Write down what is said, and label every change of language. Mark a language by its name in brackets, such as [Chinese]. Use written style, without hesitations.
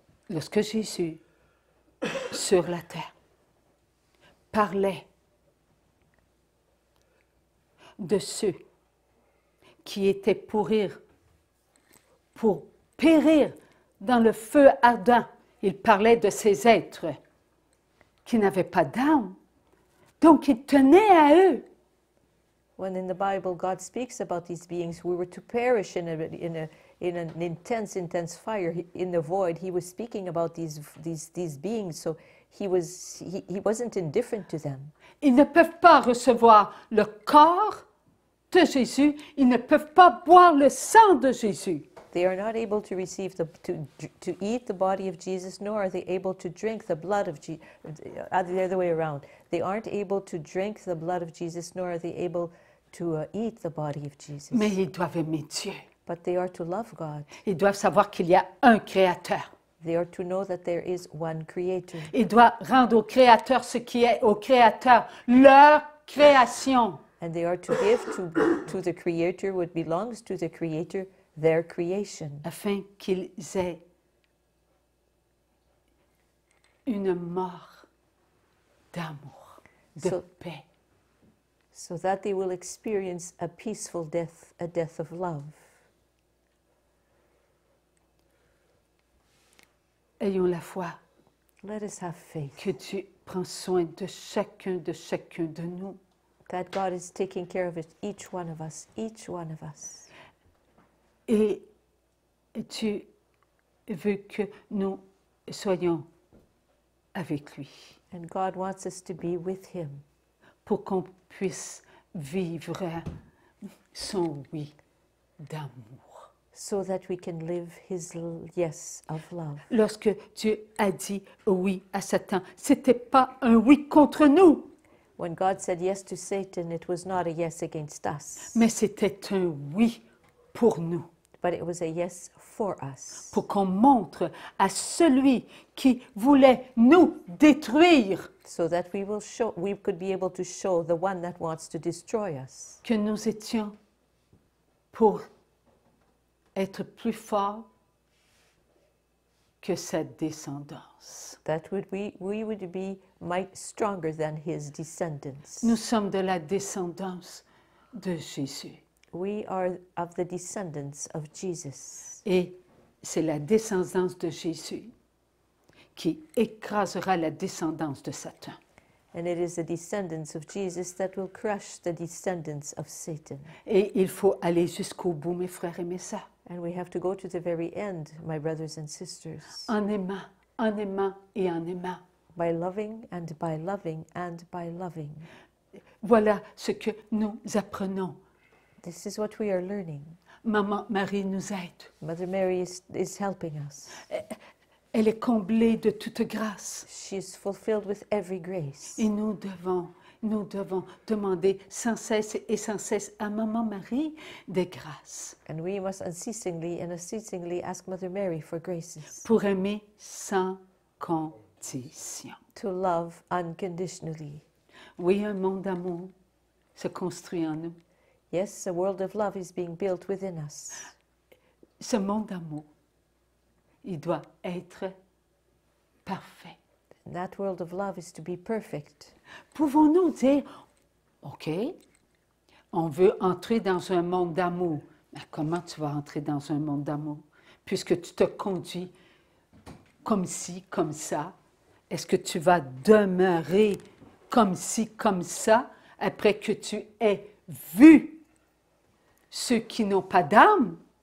[French] Lorsque Jésus, sur la terre, parlait de ceux qui étaient pour périr dans le feu ardent, il parlait de ces êtres qui n'avaient pas d'âme. Donc, il tenait à eux. [English] When in the Bible God speaks about these beings, we were to perish in an intense fire in the void. He was speaking about these beings, so he wasn't indifferent to them. [French] Ils ne peuvent pas recevoir le corps de Jésus, ils ne peuvent pas boire le sang de Jésus. [English] They are not able to receive to eat the body of Jesus, nor are they able to drink the blood of Jesus. The other way around. They aren't able to drink the blood of Jesus, nor are they able to eat the body of Jesus. [French] Mais ils doivent aimer Dieu. [English] But they are to love God. [French] Ils doivent savoir qu'il y a un Créateur. [English] They are to know that there is one Creator. [French] Ils doivent rendre au Créateur ce qui est au Créateur, leur création. [English] And they are to give to the Creator what belongs to the Creator, their creation. [French] Afin qu'ils aient une mort d'amour, de paix. [English] So that they will experience a peaceful death, a death of love. [French] Ayons la foi [English] Let us have faith [French] que Dieu prend soin de chacun de nous. [English] that God is taking care of it, each one of us, each one of us. [French] Et Dieu veut que nous soyons avec lui [English] And God wants us to be with Him [French] pour qu'on puisse vivre son oui d'amour. [English] so that we can live His yes of love. [French] Lorsque Dieu a dit oui à Satan, c'était pas un oui contre nous, [English] When God said yes to Satan, it was not a yes against us, [French] mais c'était un oui pour nous, [English] but it was a yes for us, [French] pour qu'on montre à celui qui voulait nous détruire [English] so that we could be able to show the one that wants to destroy us [French] que nous étions pour être plus forts que sa descendance. [English] that we would be stronger than his descendants. [French] Nous sommes de la descendance de Jésus. [English] We are of the descendants of Jesus. [French] Et c'est la descendance de Jésus qui écrasera la descendance de Satan. [English] And it is the descendants of Jesus that will crush the descendants of Satan. [French] Et il faut aller jusqu'au bout, mes frères et mes sœurs, [English] And we have to go to the very end, my brothers and sisters, [French] en aimant et en aimant. [English] by loving and by loving and by loving. [French] Voilà ce que nous apprenons. [English] This is what we are learning. [French] Maman Marie nous aide. [English] Mother Mary is helping us. [French] Elle est comblée de toute grâce. [English] She is fulfilled with every grace. [French] Et nous devons demander sans cesse et sans cesse à Maman Marie des grâces [English] And we must unceasingly ask Mother Mary for graces, [French] pour aimer sans condition. [English] to love unconditionally. [French] Oui, un monde d'amour se construit en nous. [English] Yes, a world of love is being built within us. [French] Ce monde d'amour, il doit être parfait. [English] And that world of love is to be perfect. [French] Pouvons-nous dire, OK, on veut entrer dans un monde d'amour. Mais comment tu vas entrer dans un monde d'amour? Puisque tu te conduis comme ci, comme ça, est-ce que tu vas demeurer comme ci, comme ça, après que tu aies vu ceux qui n'ont pas d'âme?